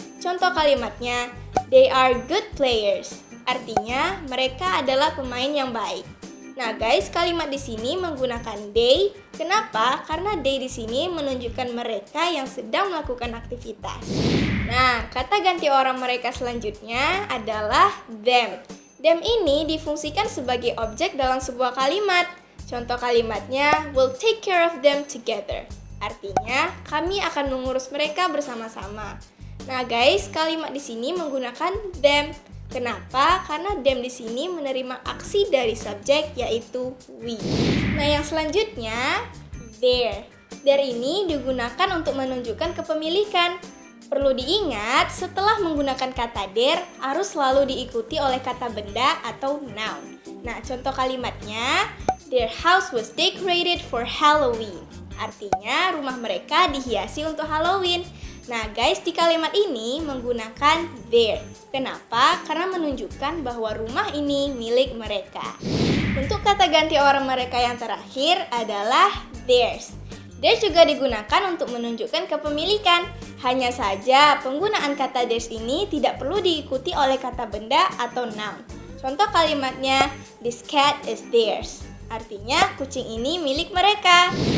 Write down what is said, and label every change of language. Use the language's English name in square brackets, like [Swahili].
[Indonesian] Contoh kalimatnya, [English] they are good players. [Indonesian] Artinya, mereka adalah pemain yang baik. Nah, guys, kalimat di sini menggunakan they. Kenapa? Karena they di sini menunjukkan mereka yang sedang melakukan aktivitas. Nah, kata ganti orang mereka selanjutnya adalah them. Them ini difungsikan sebagai objek dalam sebuah kalimat. Contoh kalimatnya, [English] we'll take care of them together. [Indonesian] Artinya, kami akan mengurus mereka bersama-sama. Nah, guys, kalimat di sini menggunakan them. Kenapa? Karena them di sini menerima aksi dari subjek yaitu we. Nah, yang selanjutnya their. Their ini digunakan untuk menunjukkan kepemilikan. Perlu diingat, setelah menggunakan kata their harus selalu diikuti oleh kata benda atau noun. Nah, contoh kalimatnya, [English] their house was decorated for Halloween. [Indonesian] Artinya, rumah mereka dihiasi untuk Halloween. Nah guys, di kalimat ini menggunakan their. Kenapa? Karena menunjukkan bahwa rumah ini milik mereka. Untuk kata ganti orang mereka yang terakhir adalah theirs. Theirs juga digunakan untuk menunjukkan kepemilikan. Hanya saja, penggunaan kata theirs ini tidak perlu diikuti oleh kata benda atau noun. Contoh kalimatnya, [English] this cat is theirs. [Indonesian] Artinya, kucing ini milik mereka.